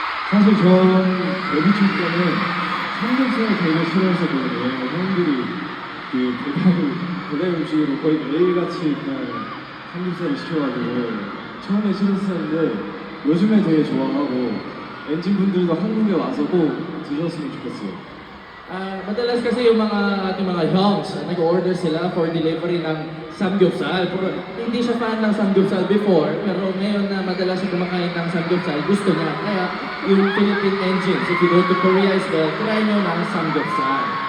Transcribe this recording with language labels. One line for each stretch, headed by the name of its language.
Korean: 사실 전 데뷔 초 때는 삼겹살을 되게 싫어했었거든요. 형들이 그 배달 음식으로 거의 매일같이 그냥 삼겹살을 시켜가지고 처음에 싫었었는데 요즘에 되게 좋아하고 엔진분들도 한국에 와서 꼭 드셨으면 좋겠어요.
Filipino: Madalas kasi yung mga ating mga hyungs, nag-order sila
English: for delivery
Filipino: ng samgyeopsal. Pero hindi siya fan ng samgyeopsal before, pero ngayon na madalas siya kumakain ng samgyeopsal, gusto niya. Kaya yung
English: Philippine Engines, if you go to Korea is the try
Filipino: nyo ng
English: samgyeopsal.